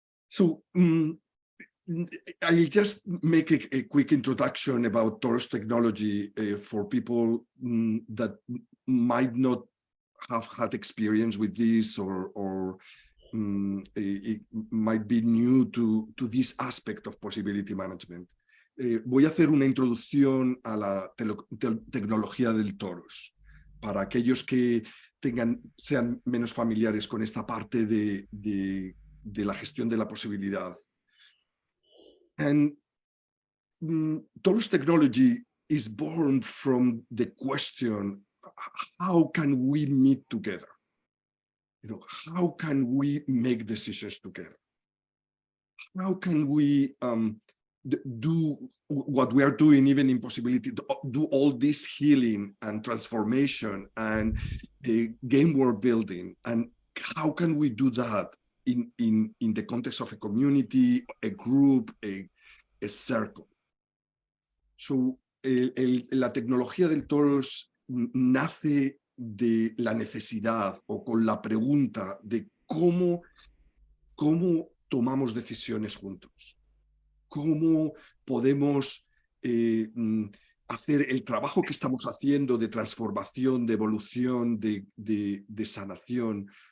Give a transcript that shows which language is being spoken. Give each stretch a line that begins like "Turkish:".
English: So I'll just make a quick introduction about Torus Technology for people that might not have had experience with this, or it might be new to this aspect of possibility management.
Spanish: Voy a hacer una introducción a la tecnología del Torus, para aquellos que sean menos familiares con esta parte de la gestión de la posibilidad.
English: And Torus Technology is born from the question, how can we meet together? You know, how can we make decisions together? How can we do what we are doing, even in possibility, do all this healing and transformation and game world building? And how can we do that in the context of a community, a group, a circle?
Spanish: So, la tecnología del Torus nace de la necesidad o con la pregunta de cómo tomamos decisiones juntos, cómo podemos hacer el trabajo que estamos haciendo de transformación, de evolución, de sanación.